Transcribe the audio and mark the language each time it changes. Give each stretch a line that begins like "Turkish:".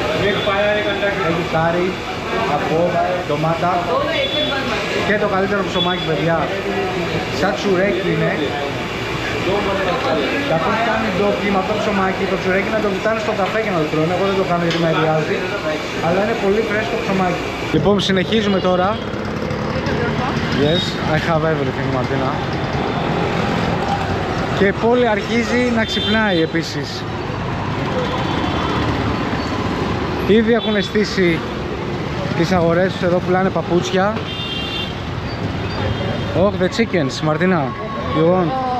Greek: Έχει κάρι, από ντομάτα και το καλύτερο ψωμάκι, παιδιά. Σαν τσουρέκι είναι. Καθώς κάνει ντόπι με αυτό το ψωμάκι, το τσουρέκι να το βουτάνε στο καφέ και να το τρώνε. Εγώ δεν το κάνω γιατί με αδειάζει, αλλά είναι πολύ φρέσκο ψωμάκι. Λοιπόν, συνεχίζουμε τώρα.
English: Yes, I have everything, Martina.
Greek: Και η πόλη αρχίζει να ξυπνάει επίσης. Ήδη έχουν στήσει τις αγορές τους, εδώ πουλάνε παπούτσια.
English: Oh, the chickens, Martina, you want?